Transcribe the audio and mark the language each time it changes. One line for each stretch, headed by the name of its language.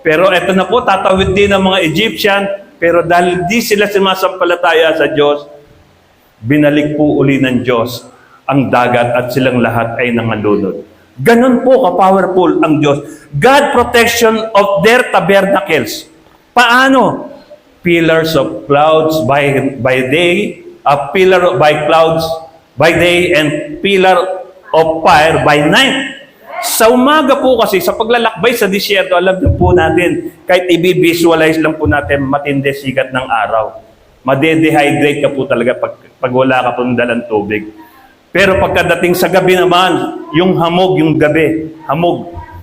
Filipino: Pero eto na po, tatawid din ang mga Egyptian. Pero dahil di sila sumasampalataya sa Diyos, binalik po uli ng Diyos ang dagat at silang lahat ay nangalunod. Ganon po ka-powerful ang Diyos.
English: God protection of their tabernacles. Paano? Pillars of clouds by day, a pillar by clouds by day, and pillar of fire by night.
Filipino: Sa umaga po kasi, sa paglalakbay sa disyerto, alam niyo po natin, kahit i-visualize lang po natin, matindi sikat ng araw. Made-dehydrate ka po talaga pag wala ka pong dalang tubig. Pero pagkadating sa gabi naman, yung hamog, yung gabi, hamog.